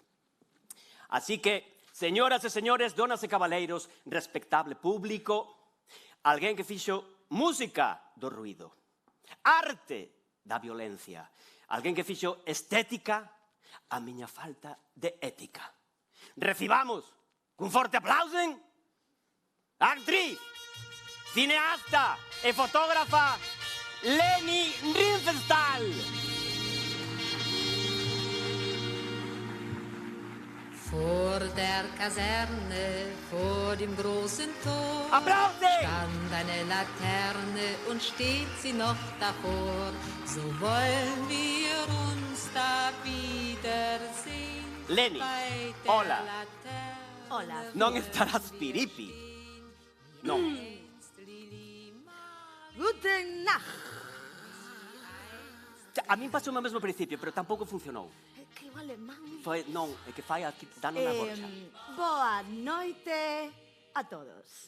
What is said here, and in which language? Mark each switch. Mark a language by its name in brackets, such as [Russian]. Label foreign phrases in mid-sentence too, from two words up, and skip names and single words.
[Galician] Así que, señoras e señores, donas e cabaleiros, respectable público, alguén que fixo música do ruido, arte da violencia, alguén que fixo estética a miña falta de ética. Recibamos cun forte aplauso a actriz, cineasta e fotógrafa Leni Riefenstahl. [German] Vor der Kaserne, vor dem großen Tor, Applaus! stand eine Laterne und steht sie noch davor. So wollen wir uns da wiedersehen. Leni, bei der [Galician] hola. [German] Laterne. [Galician] Hola. Non estarás piripi. Non. [German] Guten Nacht. [Galician] A mí pasou o mesmo principio, pero tampouco funcionou. Que o alemán. Non, é que fai aquí dando na borxa. Boa noite a todos.